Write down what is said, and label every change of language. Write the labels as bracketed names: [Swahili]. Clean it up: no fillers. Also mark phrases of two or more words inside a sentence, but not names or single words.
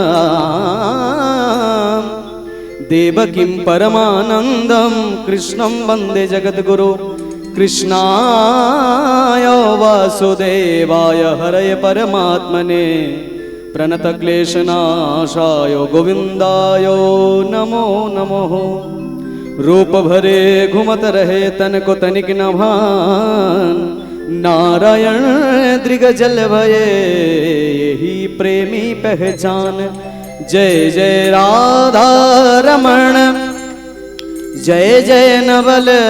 [Sanskrit] देवकीं परमानन्दं कृष्णं वन्दे जगद्गुरु कृष्णाय वासुदेवाय हरये परमात्मने प्रणतक्लेशनाशाय गोविन्दाय नमो नमः [Braj] रूप भरे घुमत रहे तन को तनिक न भान नारायण दृगजल भये यही प्रेमी पहचान जय जय राधा रमण जय जय नवल